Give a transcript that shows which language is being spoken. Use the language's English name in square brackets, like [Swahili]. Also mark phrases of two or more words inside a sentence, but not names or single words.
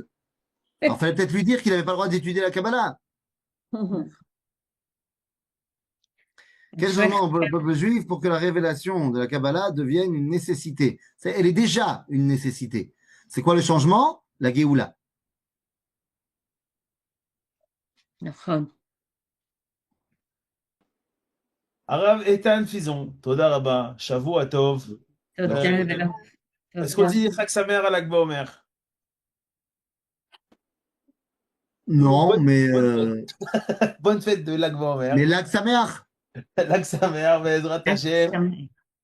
[French] Alors, fallait peut-être lui dire qu'il n'avait pas le droit d'étudier la Kabbalah. Quel changement au peuple juif pour que la révélation de la Kabbalah devienne une nécessité? Elle est déjà une nécessité. C'est quoi le changement? La Géoula. [Hebrew] נכון. הרב איתן פיזון, תודה רבה, שבוע טוב. תודה ולא. [French] Est-ce qu'on dit [Hebrew] חג שמח [French] à Lag Baomer? Non, Bonne- mais, Bonne fête de Lag Baomer. mais Lag Sameach. [Hebrew] ל"ג שמח בעזרת השם.